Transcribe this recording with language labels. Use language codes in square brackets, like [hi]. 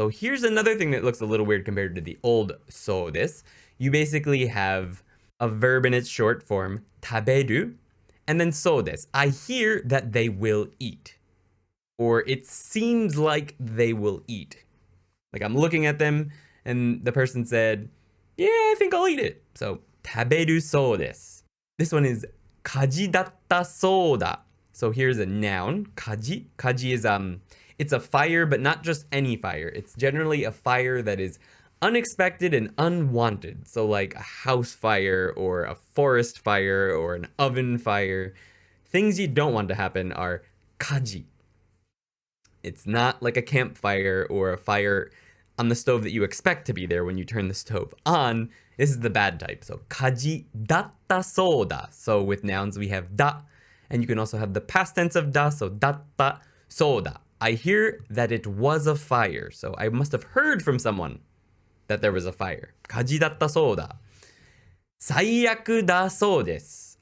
[en] So here's another thing that looks a little weird compared to the old そうです. You basically have a verb in its short form, [ja] 食べる, [en] And then [ja] そうです. [en] I hear that they will eat. Or it seems like they will eat. Like I'm looking at them and the person said, yeah, I think I'll eat it. So [ja] 食べるそうです. [en] This one is [ja] 火事だったそうだ. [en] So here's a noun. 火事. 火事 is it's a fire, but not just any fire. It's generally a fire that is unexpected and unwanted. So like a house fire or a forest fire or an oven fire. Things you don't want to happen are 火事. It's not like a campfire or a fire on the stove that you expect to be there when you turn the stove on. This is the bad type. So [ja] 火事だったそうだ. [en] So with nouns we have だ, and you can also have the past tense of だ, so [ja] だったそうだ. [en] I hear that it was a fire. So I must have heard from someone that there was a fire. [ja] 火事だったそうだ.最悪だそうです.